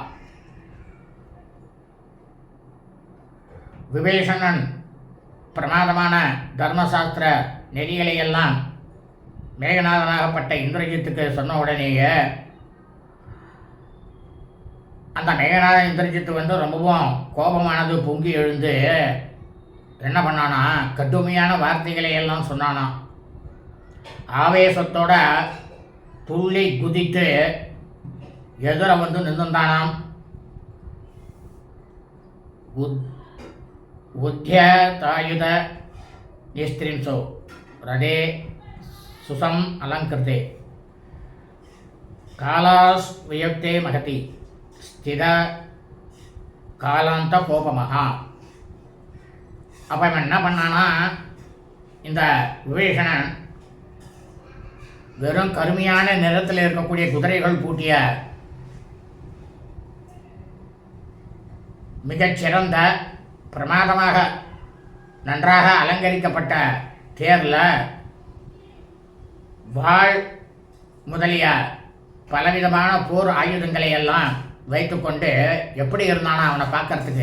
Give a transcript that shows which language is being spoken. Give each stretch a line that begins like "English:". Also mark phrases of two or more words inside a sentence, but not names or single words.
Tamil: விபீஷணன் பிரமாதமான தர்மசாஸ்திர நெறிகளையெல்லாம் மேகநாதனாகப்பட்ட இந்திரஜித்துக்கு சொன்ன உடனேயே அந்த மேகநாதன் இந்திரஜித்து ரொம்பவும் கோபமானது பொங்கி எழுந்து என்ன பண்ணானா, கடுமையான வார்த்தைகளை எல்லாம் சொன்னானா. ஆவேசத்தோட துள்ளி குதித்து எதிர நின்றுந்தானாம்.
Sanskrit: உத்தியதாயுத निस्त्रिंसो रथे सुसम अलंकृते कालास्वयुक्ते महति स्थिर कालान्त कोपमहा.
Tamil: அப்போ இவன் என்ன பண்ணானா, இந்த விபீஷணன் வெறும் கருமையான நிறத்தில் இருக்கக்கூடிய குதிரைகள் பூட்டிய மிகச்சிறந்த பிரமாதமாக நன்றாக அலங்கரிக்கப்பட்ட தேரில் வாள் முதலிய பலவிதமான போர் ஆயுதங்களை எல்லாம் வைத்துக்கொண்டு எப்படி இருந்தானா அவனை பார்க்கறதுக்கு.